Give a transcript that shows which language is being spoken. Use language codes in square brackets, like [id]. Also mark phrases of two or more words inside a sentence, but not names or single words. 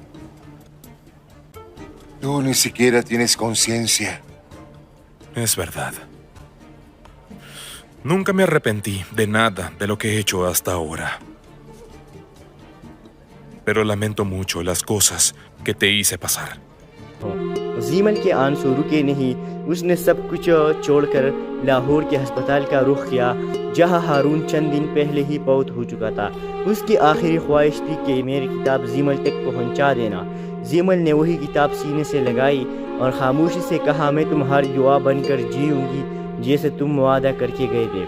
[es] Tú ni siquiera tienes conciencia. Es verdad. Nunca me arrepentí de nada de lo que he hecho hasta ahora. Pero lamento mucho las cosas que te hice pasar. [hi] जीमल के आंसू रुके नहीं। उसने सब कुछ छोड़कर लाहौर के अस्पताल का रुख किया, जहां हारून चंद दिन पहले ही फौत हो चुका था। उसकी आखिरी ख्वाहिश थी कि मेरी किताब जीमल तक पहुंचा देना। जीमल ने वही किताब सीने से लगाई और खामोशी से कहा, मैं तुम्हारी दुआ बनकर जीऊंगी जैसे तुम वादा करके गए थे।